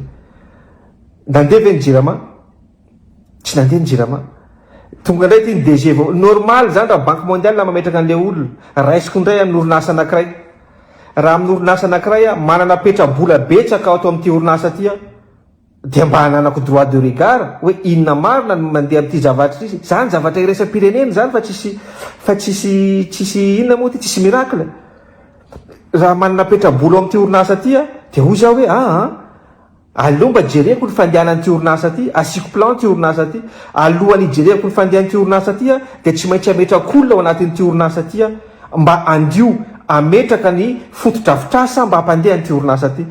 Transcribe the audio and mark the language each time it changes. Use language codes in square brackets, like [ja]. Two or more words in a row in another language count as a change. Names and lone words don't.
[mg] Nandeha ve ny Jirama? Tsy nandeha ny Jirama. Tonga indray ty ny DG vao normal zany raha banque mondiale mametraka an'le olona raisiko indray amin'ny orinasa anankiray. Raha amin'ny orinasa anankiray manana petra-bola betsaka ato amin'ity orinasa ty dia mba hananako [fr] droit de regard [mg] hoe inona marina ny mandeha amin'ity zavatra izy zany zavatra iraisam-pirenena zany fa tsisy inona moa ty tsisy miracle. Raha manana petra-bola amin'ity orinasa ty dia hoy za hoe aloha mba jereko ny fandehanan'ity orinasa ty, asiko plan ty orinasa ty, alohan'ny jereko ny fandehan'ity orinasa ty dia tsy maintsy ametraka-olona ao anatin'ity orinasa ty mba andio ametraka ny fotodrafitrasa mba hampandeha n'ity orinasa ty.